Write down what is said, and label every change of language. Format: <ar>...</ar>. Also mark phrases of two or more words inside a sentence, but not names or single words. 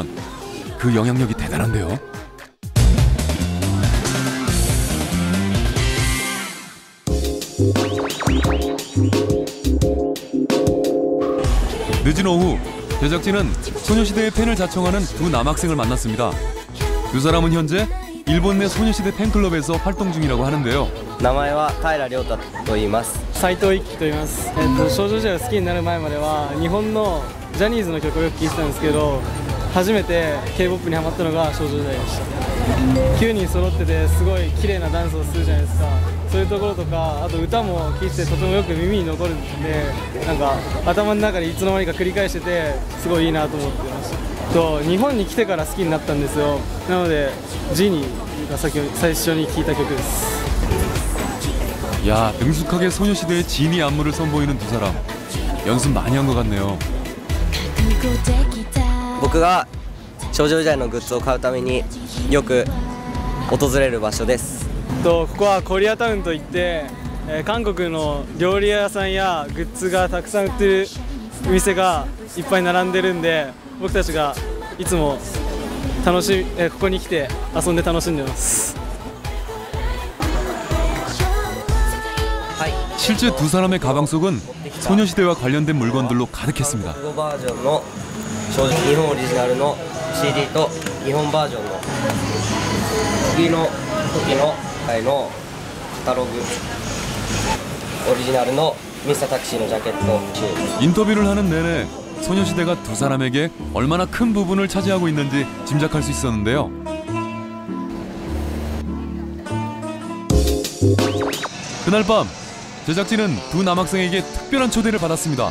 <ko>그 영향력이 대단한데요. 늦은 오후, 제작진은 소녀시대의 팬을 자청하는 두 남학생을 만났습니다. 두 사람은 현재 일본 내 소녀시대 팬클럽에서 활동 중이라고 하는데요.</ko> <ja>名前は平亮太と言います。斉藤一樹と言います。少女時代を好きになる前までは日本のジャニーズの曲をよく聴いてたんですけど、初めて K-POP にハマったのが少女時代でした。9人揃っててすごい綺麗なダンスをするじゃないですか。そういうところとか、あと歌も聴いてとてもよく耳に残るんで、なんか頭の中でいつの間にか繰り返しててすごいいいなと思ってました。と日本に来てから好きになったんですよ。なのでジニーが最初に聴いた曲です。</ja> <ko>야, 능숙하게 소녀시대의 지니 안무를 선보이는 두 사람. 연습 많이 한 것 같네요.</ko> <ja>僕が少女時代のグッズを買うためによく訪れる場所です。ここはコリアタウンといって、韓国の料理屋さんやグッズがたくさん売ってるお店がいっぱい並んでるんで、僕たちがいつもここに来て遊んで楽しんでます。</ja> <ko>실제 두 사람의 가방 속은 소녀시대와 관련된 물건들로 가득했습니다.</ko> <ja>日本バージョンの日本オリジナルの CD と日本バージョンの次の時の回のカタログオリジナルのミスタータクシーのジャケット.</ja> <ko>인터뷰를 하는 내내 소녀시대가 두 사람에게 얼마나 큰 부분을 차지하고 있는지 짐작할 수 있었는데요. 그날 밤 제작진은 두 남학생에게 특별한 초대를 받았습니다.</ko>